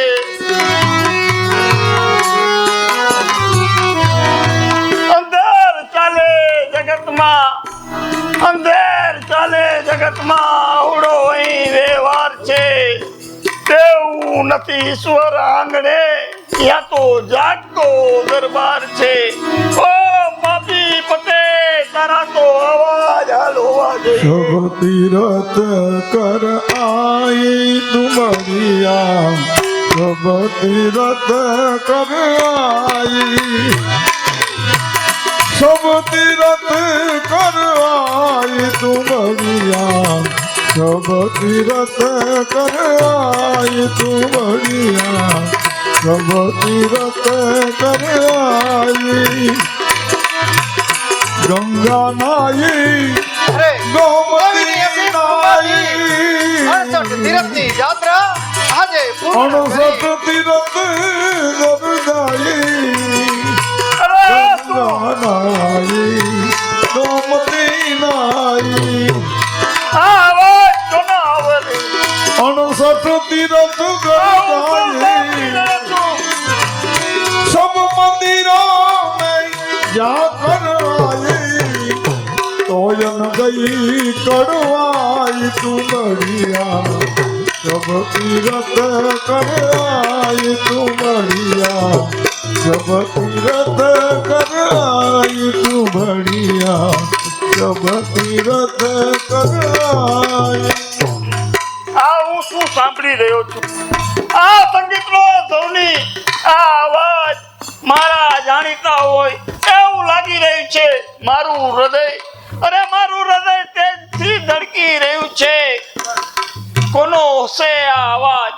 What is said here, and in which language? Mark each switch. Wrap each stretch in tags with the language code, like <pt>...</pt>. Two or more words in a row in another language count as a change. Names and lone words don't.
<gu>અંધેર ચાલે જગતમાં આવડો અહીં વ્યવહાર છે. તેવું નથી ઈશ્વર આંગણે, ત્યાં તો જાગતો દરબાર છે. ઓ પાપી પતે, તારા તો અવાજ હાલ હોવા જોઈએ.</gu> <hi>सब तीरथ कर आई तुमरिया, सब तीरथ कर आई, सब तीरथ कर आई तुमरिया, सब तीरथ कर आई तुमरिया, सब तीरथ कर आई. गंगा नाई गोमती नाई,</hi> <gu>68 તીરથની યાત્રા આજે પૂર્ણ</gu> <hi>68 तीरथ गरदाई, गंगा नाई गोमती नाई.</hi> <gu>આવાજ તો ના આવે.</gu> <hi>68 तीरथ गरदाई, सब मंदिरों में जाकर आई, तोयन गई कड़वाई तुमरिया, सब तीरथ कर आई तुमरिया, सब तीरथ कर आई तुमरिया, सब तीरथ कर आई.</hi> <gu>આ હું શું સાંભળી રહ્યો છું? આ સંગીતનો ધ્વનિ, આ અવાજ મારા જાણીતા હોય એવું લાગી રહ્યું છે. મારું હૃદય તેજથી ધડકી રહ્યું છે. કોનો હશે આ અવાજ?</gu>